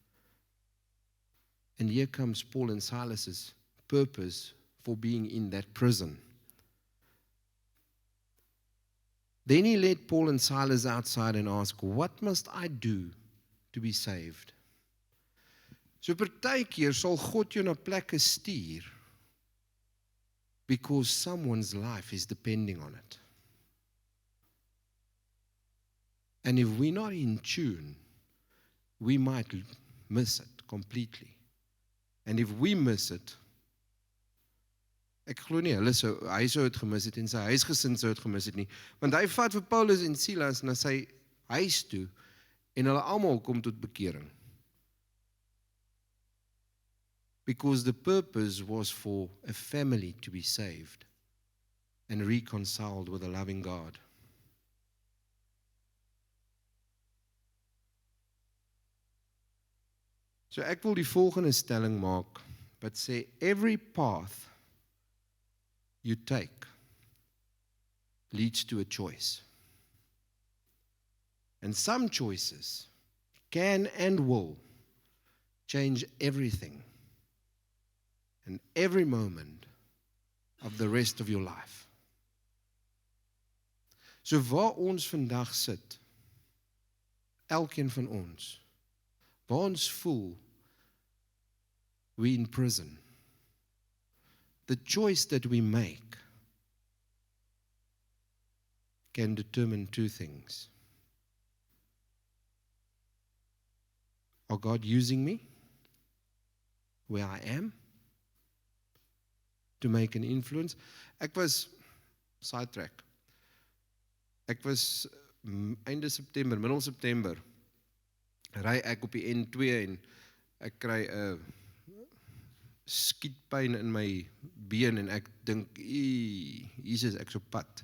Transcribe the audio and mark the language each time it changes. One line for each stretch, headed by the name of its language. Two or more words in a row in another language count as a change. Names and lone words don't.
English: And here comes Paul and Silas's purpose for being in that prison. Then he led Paul and Silas outside and asked, "What must I do to be saved?"
Afrikaans: So partykeer sal God jou na plekke stuur
English: because someone's life is depending on it. And if we're not in tune, we might miss it completely. And if we miss it,
Afrikaans: ek glo nie, hy sou het gemis het en sy huisgesin sou het gemis het nie. Want hy vat vir Paulus en Silas na sy huis toe en hulle almal kom tot bekering.
English: Because the purpose was for a family to be saved and reconciled with a loving God.
Afrikaans: So ek wil die volgende stelling maak, wat sê,
English: every path you take leads to a choice. And some choices can and will change everything and every moment of the rest of your life.
Afrikaans: So waar ons vandag sit, elkeen van ons, waar ons voel,
English: we're in prison. The choice that we make can determine two things. Are God using me where I am to make an influence?
Afrikaans: Ek was, sidetrack, ek was einde September, middel September, ry ek op die N2 en ek kry 'n skietpyn in my been en ek dink, Jesus, ek is op pad.